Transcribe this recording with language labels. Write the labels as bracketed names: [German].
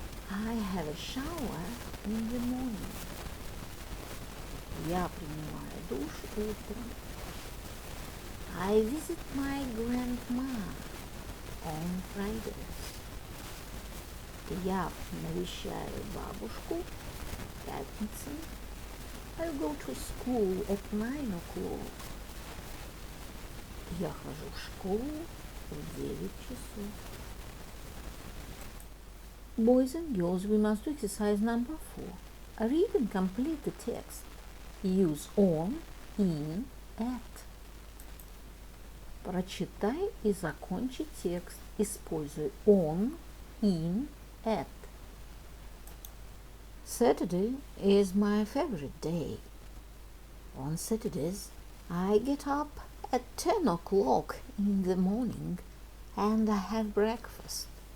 [English] I have a shower in the morning. [Russian] Я принимаю душ утром. [English] I visit my grandma on Fridays. [Russian] Я навещаю бабушку в пятницу. [English] I go to school at 9 o'clock. [Russian] Я хожу в школу в 9 часов. [English] Boys and girls, we must do exercise number 4. Read and complete the text. Use on, in, at. [Russian] Прочитай и закончи текст. Используй on, in, at. [English] Saturday is my favorite day. On Saturdays, I get up at 10 o'clock in the morning and I have breakfast.